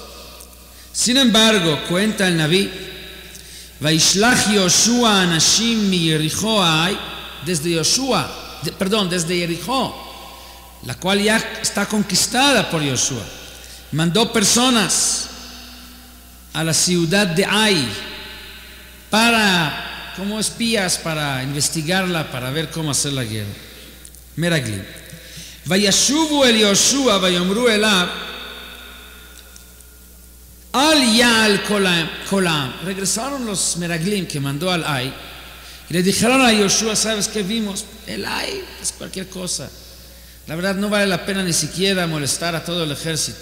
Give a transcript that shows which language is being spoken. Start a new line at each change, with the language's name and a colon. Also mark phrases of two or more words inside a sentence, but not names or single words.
Spanish: Sin embargo, cuenta el Naví,
Hebrew: וישלח יהושע אנשים מיריחו עי,
Spanish: desde Jericó, la cual ya está conquistada por Yoshua, mandó personas a la ciudad de Ai como espías para investigarla, para ver cómo hacer la guerra.
Hebrew: מרגלים. וישובו אל יהושע ויאמרו אליו אל יעל כל העם.
Spanish: Regresaron los Meraglim que mandó al Ai y le dijeron a Yoshua: ¿sabes qué vimos? El Ai es cualquier cosa. La verdad no vale la pena ni siquiera molestar a todo el ejército.